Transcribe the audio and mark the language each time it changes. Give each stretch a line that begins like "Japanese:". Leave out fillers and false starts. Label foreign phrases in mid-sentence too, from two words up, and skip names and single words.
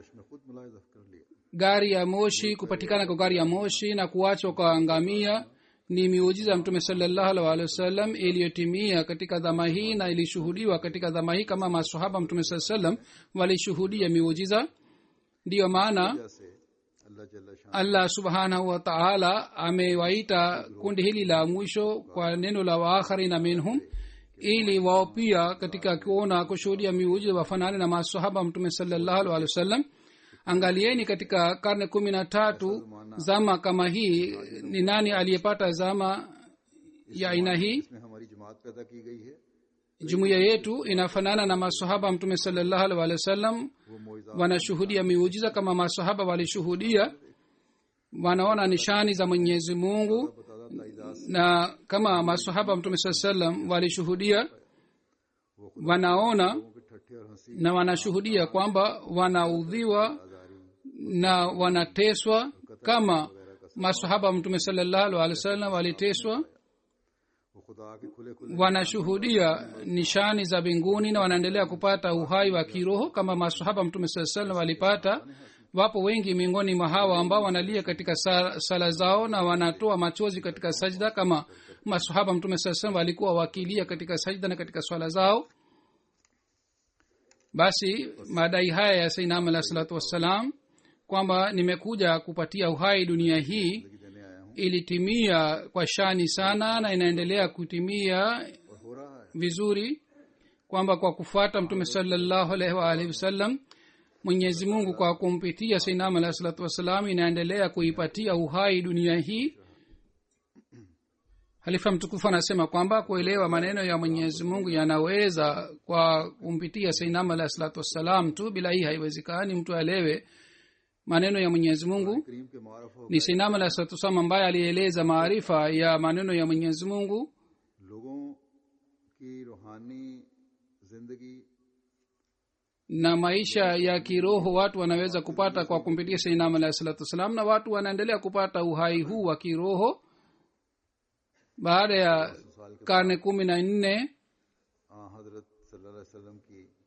Swahili: Gari ya moshi, kupatikana kwa gari ya moshi na kuachwa kwa ngamia ni miujiza mtume
Arabic: صلى الله عليه وسلم
Swahili: iliyotimia katika dhama hii na ilishuhudiwa katika dhama hii kama masahaba mtume
Arabic: صلى الله عليه وسلم
Swahili: walishuhudia miujiza. ndiyo maana
Urdu: جیسے
Arabic: الله جل شان الله سبحانه وتعالى
Swahili: amewaita kundi hili la mwisho kwa neno la
Arabic: وآخرين منهم
Swahili: ili wao pia katika kuona kushuhudia miujiza wafanane na masahaba mtume
Arabic: صلى الله عليه وسلم.
Swahili: angalieni katika karne 13 zama kama hii ni nani aliyepata zama ya aina hii.
Urdu: اس میں ہماری جماعت پیدا کی گئی ہے
Swahili: jumuiya yetu inafanana na masahaba mtume
Arabic: صلى الله عليه وسلم
Urdu: وہ معجزہ
Swahili: wanashuhudia miujiza kama masahaba walishuhudia, wanaona nishani za mwenyezi mungu
Urdu: بتاتا تائیدات
Swahili: na kama masahaba mtume
Arabic: سا سلام
Swahili: walishuhudia, wanaona
Urdu: لوگوں کے ٹھٹھے اور ہنسی
Swahili: na wanashuhudia kwamba wanaudhiwa na wanateswa kama masahaba mtume
Arabic: صلى الله عليه وسلم
Swahili: waliteswa.
Urdu: وہ خدا کے کھلے کھلے
Swahili: wanashuhudia nishani za mbinguni na wanaendelea kupata uhai wa kiroho kama masahaba mtume
Arabic: سا سلام
Swahili: walipata. wapo wengi miongoni mwa hawa ambao wanalia katika sala zao na wanatoa machozi katika sajda kama masahaba mtume
Arabic: سا سلام
Swahili: walikuwa wakilia katika sajda na katika swala zao. basi madai haya ya
Arabic: سيدنا عليه الصلاة والسلام
Swahili: kwamba nimekuja kupatia uhai dunia hii
Urdu: دینے آیا ہوں
Swahili: ilitimia kwa shani sana na inaendelea kutimia
Urdu: اور ہو رہا ہے
Swahili: vizuri, kwamba kwa kufuata mtume
Arabic: صلى الله عليه وآله وسلم
Swahili: mwenyezi mungu kwa kumpitia
Arabic: سيدنا عليه الصلاة والسلام
Swahili: inaendelea kuipatia uhai dunia hii. halifa mtukufu anasema kwamba kuelewa maneno ya mwenyezi mungu yanaweza kwa kumpitia
Arabic: سيدنا عليه الصلاة والسلام
Swahili: tu, bila hii haiwezekani mtu aelewe maneno ya mwenyezi mungu.
Urdu: کریم کے معارف ہو
Swahili: ni
Arabic: سيدنا عليه الصلاة والسلام
Swahili: ambaye alieleza maarifa ya maneno ya mwenyezi mungu
Urdu: لوگوں کی روحانی زندگی
Swahili: na maisha ya kiroho watu wanaweza kupata kwa kumpitia
Arabic: سيدنا عليه الصلاة والسلام,
Swahili: na watu wanaendelea kupata uhai huu wa kiroho baada ya karne 14
Urdu: حضرت
Arabic: صلى الله عليه وسلم
Urdu: کی